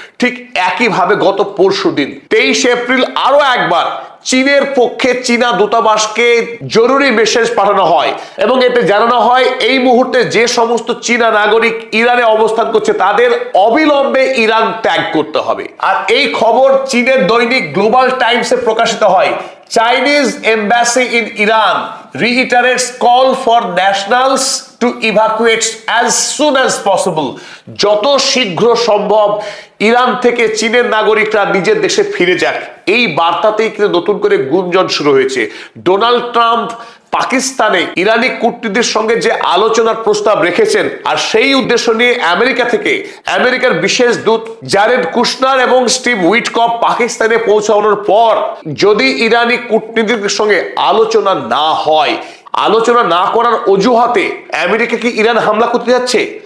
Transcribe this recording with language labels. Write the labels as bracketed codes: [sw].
[bn] ঠিক একইভাবে গত পরশুদিন 23 এপ্রিল আরো একবার চীনের পক্ষে চীনা দূতাবাসকে জরুরি মেসেজ পাঠানো হয় এবং এতে জানানো হয় এই মুহূর্তে যে সমস্ত চীনা নাগরিক ইরানে অবস্থান করছে তাদের অবিলম্বে ইরান ত্যাগ করতে হবে। আর এই খবর চীনের দৈনিক গ্লোবাল টাইমসে প্রকাশিত হয়। [en] Chinese embassy in Iran reiterates call for nationals to evacuate as soon as possible. [bn] যত শীঘ্র সম্ভব ইরান থেকে চীনের নাগরিকরা নিজের দেশে ফিরে যাক, এই বার্তাতেই কিন্তু নতুন করে গুঞ্জন শুরু হয়েছে। ডোনাল্ড ট্রাম্প পাকিস্তানে ইরানি কূটনীতির সঙ্গে যে আলোচনার প্রস্তাব রেখেছেন, আর সেই উদ্দেশ্য নিয়ে আমেরিকা থেকে আমেরিকার বিশেষ দূত জারেড কুশনার এবং স্টিভ উইটকফ পাকিস্তানে পৌঁছানোর পর যদি ইরানি কূটনীতির সঙ্গে আলোচনা না হয়, আলোচনা না করার অজুহাতে আমেরিকা কি ইরান হামলা করতে যাচ্ছে?